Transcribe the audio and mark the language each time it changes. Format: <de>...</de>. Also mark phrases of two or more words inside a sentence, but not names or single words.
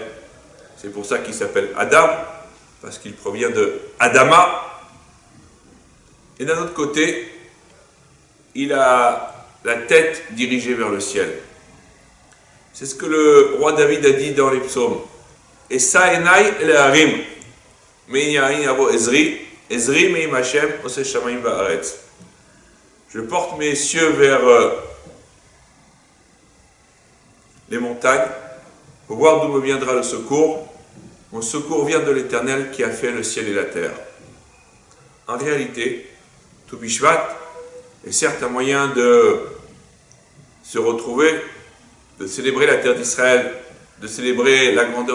<fr>C'est pour ça qu'il s'appelle Adam, parce qu'il provient de Adama. Et d'un autre côté, il a la tête dirigée vers le ciel. C'est ce que le roi David a dit dans les psaumes.</fr> <he>אשא עיני אל ההרים, מאין יבוא עזרי, עזרי מעם השם, עשה שמים וארץ.</he> <fr>Je porte mes yeux vers les montagnes pour voir d'où me viendra le secours. Mon secours vient de l'Éternel qui a fait le ciel et la terre. En réalité, tout Bishvat est certes un moyen de se retrouver, de célébrer la terre d'Israël, de célébrer la grandeur</fr>